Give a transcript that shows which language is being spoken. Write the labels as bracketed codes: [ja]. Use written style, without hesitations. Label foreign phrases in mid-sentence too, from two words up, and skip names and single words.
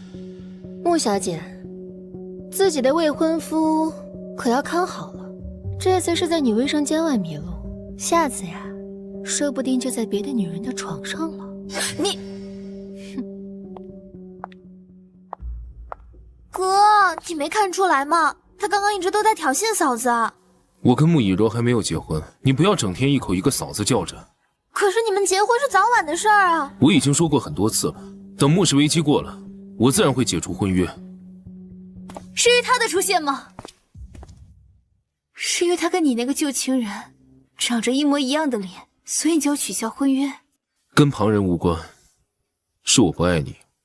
[zh] 穆小姐，自己的未婚夫可要看好了，這次是在女衛生間外迷路，下次呀，說不定就在別的女人的床上了。你，哥，你沒看出來嗎？他剛剛一直都在挑釁嫂子。我跟穆以柔還沒有結婚，你不要整天一口一個嫂子叫着。可是你們結婚是早晚的事兒啊！我已經說過很多次了，等穆氏危機過了，我自然會解除婚約。是因為他的出現嗎？是因為他跟你那個舊情人長着一模一樣的臉，所以你就要取消婚約？跟旁人無關，是我不愛你。